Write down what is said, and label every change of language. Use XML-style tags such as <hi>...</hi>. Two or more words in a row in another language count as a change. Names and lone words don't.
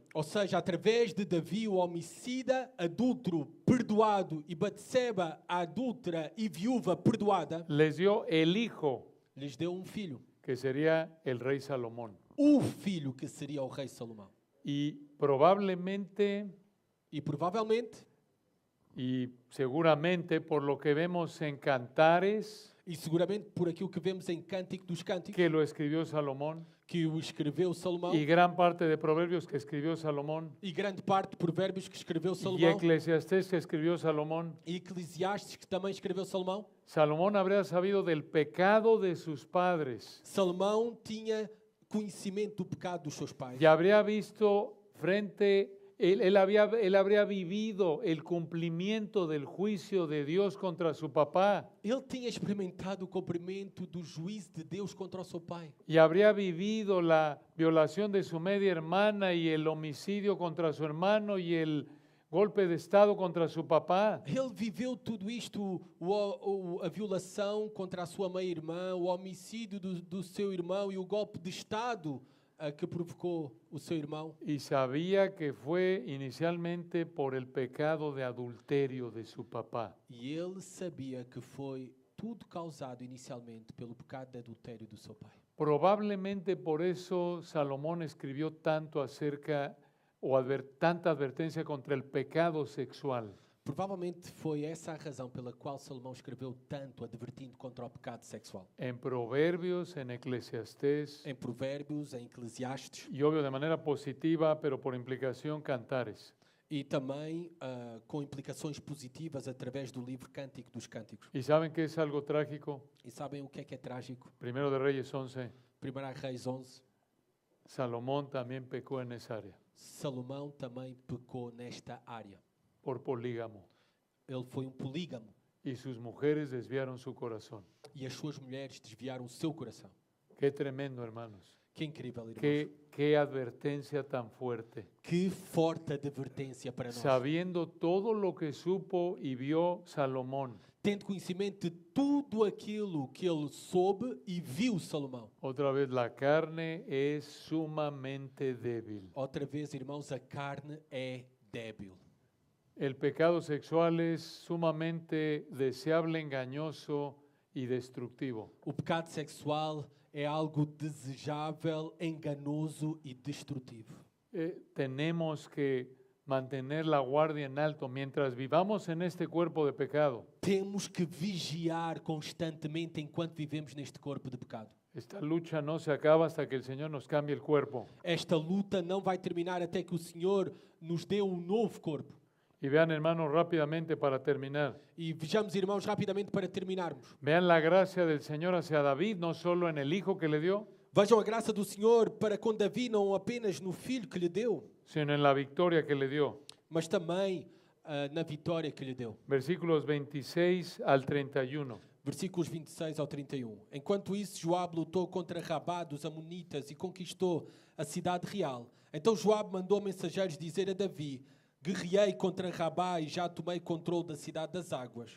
<pt>ou seja, através de Davi, o homicida, adúltero, perdoado, e Batseba, a adúltera e viúva perdoada,</pt> <es>les dio el hijo</es> <pt>lhes deu um filho.</pt> <es>que sería el rey Salomón.</es> <pt>O filho que seria o rei Salomão.</pt> <es>Y probablemente</es> <pt>E provavelmente,</pt> <es>y seguramente por lo que vemos en Cantares,</es> <pt>e seguramente por aquilo que vemos em Cântico dos Cânticos,</pt> <es>que lo escribió Salomón,</es> <pt>que o escreveu Salomão,</pt> <es>y gran parte de Proverbios que escribió Salomón,</es> <pt>e grande parte de Provérbios que escreveu</pt> <es>y</es> <pt>Salomão,</pt> <es>Eclesiastés que escribió Salomón,</es> <pt>e Eclesiastes que também escreveu Salomão.</pt> <es>Salomón habría sabido del pecado de sus padres</es> <pt>Salomão tinha conhecimento do pecado dos seus pais.</pt> <es>y habría visto él habría vivido el cumplimiento del juicio de Dios contra su papá</es> <pt>Ele tinha experimentado o cumprimento do juízo de Deus contra o seu pai.</pt> <es>y habría vivido la violación de su media hermana y el homicidio contra su hermano y el golpe de estado contra su papá.</es> <pt>Ele viveu tudo isto, a violação contra a sua meia-irmã, o homicídio do seu irmão e o golpe de Estado que provocou o seu irmão.</pt> <es>Y sabía que fue inicialmente por el pecado de adulterio de su papá.</es> <pt>E ele sabia que foi tudo causado inicialmente pelo pecado de adultério do seu pai.</pt> <es>Probablemente por eso Salomón escribió tanto acerca tanta advertencia contra el pecado sexual.</es> <pt>Provavelmente foi essa a razão pela qual Salomão escreveu tanto advertindo contra o pecado sexual.</pt> <es>En Proverbios, en Eclesiastés</es> <pt>Em Provérbios, em Eclesiastes</pt> <es>y obvio de manera positiva, pero por implicación Cantares.</es> <pt>e também com implicações positivas através do livro Cântico dos Cânticos.</pt> <es>¿Y saben qué es algo trágico?</es> <pt>E sabem o que é trágico?</pt> <es>Primero de Reyes 11,</es> <pt>1 Reis 11.</pt> <es>Salomón también pecó en esa área,</es> <pt>Salomão também pecou nesta área.</pt> <es>por polígamo,</es> <pt>Ele foi polígamo</pt> <es>y sus mujeres desviaron su corazón.</es> <pt>e as suas mulheres desviaram o seu coração.</pt> <es>Qué tremendo, hermanos.</es> <pt>Que incrível, irmãos.</pt> <es>Qué advertencia tan fuerte.</es> <pt>Que forte advertência para nós.</pt> <es>Sabiendo todo lo que supo y vio Salomón.</es> <pt>Tendo conhecimento de tudo aquilo que ele soube e viu Salomão.</pt> <es>Otra vez, la carne es sumamente débil.</es> <pt>Outra vez, irmãos, a carne é débil.</pt> <es>El pecado sexual es sumamente deseable, engañoso y destructivo.</es> <pt>O pecado sexual é algo desejável, enganoso e destrutivo.</pt> <es>Tenemos que mantener la guardia en alto mientras vivamos en este cuerpo de pecado.</es> <pt>Temos que vigiar constantemente enquanto vivemos neste corpo de pecado.</pt> <es>Esta lucha no se acaba hasta que el Señor nos cambie el cuerpo.</es> <pt>Esta luta não vai terminar até que o Senhor nos dê um novo corpo.</pt> <es>Y vean, hermanos, rápidamente para terminar.</es> <pt>E vejamos, irmãos, rapidamente para terminarmos.</pt> <es>Vean la gracia del Señor hacia David, no solo en el hijo que le dio,</es> <pt>Vejam a graça do Senhor para com Davi, não apenas no filho que lhe deu,</pt> <es>sino en la victoria que le dio.</es> <pt>mas também na vitória que lhe deu.</pt> <es>Versículos 26 al 31.</es> <pt>Versículos 26 ao 31. Enquanto isso, Joabe lutou contra Rabá dos Amonitas e conquistou a cidade real. Então Joabe mandou mensageiros dizer a Davi: guerreei contra Rabá e já tomei controle da cidade das águas.</pt>